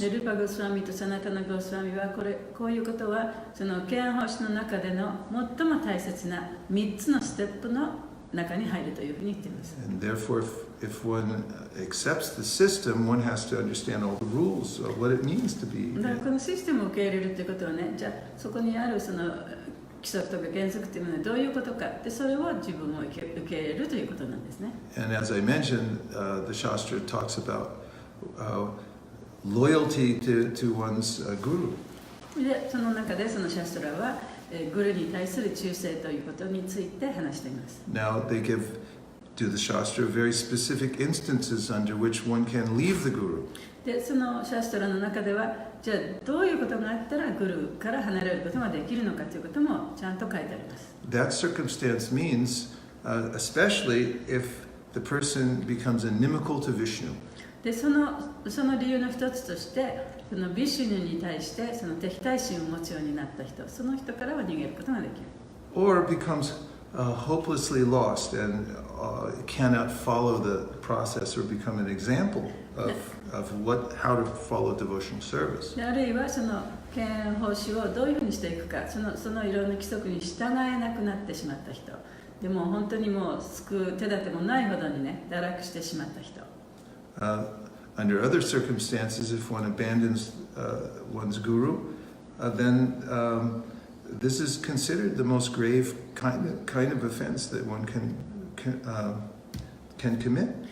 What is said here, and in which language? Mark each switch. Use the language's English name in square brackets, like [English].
[Japanese] でルパゴスワミとサナタナゴスワミはこういうことはその敬愛奉仕の中での最も大切な3つのステップの中に入るというふうに言っています。 [English] And therefore, if one accepts the system, one has to understand all the rules of what it means to be. [Japanese] だからこのシステムを受け入れるということはね、じゃあそこにあるその規則とか原則というのはどういうことかでそれを自分を受け入れるということなんですね。 [English] And as I mentioned, the Shastra talks about loyalty to one's guru. [Japanese] でその中でそのシャストラはグルに対する忠誠ということについて話しています。 [English] Now they give to the Shastra very specific instances under which one can leave the guru. [Japanese] でそのシャストラの中ではじゃあどういうことがあったらグルから離れることができるのかということもちゃんと書いてあります。 [English] That circumstance means, especially if the person becomes inimical to Vishnu. [Japanese] でその理由の一つとしてそのビシュヌに対してその敵対心を持つようになった人その人からは逃げることができる。 [English] Or becomes hopelessly lost and cannot follow the process or become an example of how to follow devotional service. [Japanese] であるいはその敬愛奉仕をどういうふうにしていくかそのいろんな規則に従えなくなってしまった人でも本当にもう救う手立てもないほどにね堕落してしまった人。 [English] Under other circumstances, if one abandons one's guru, then this is considered the most grave kind of offense that one can commit.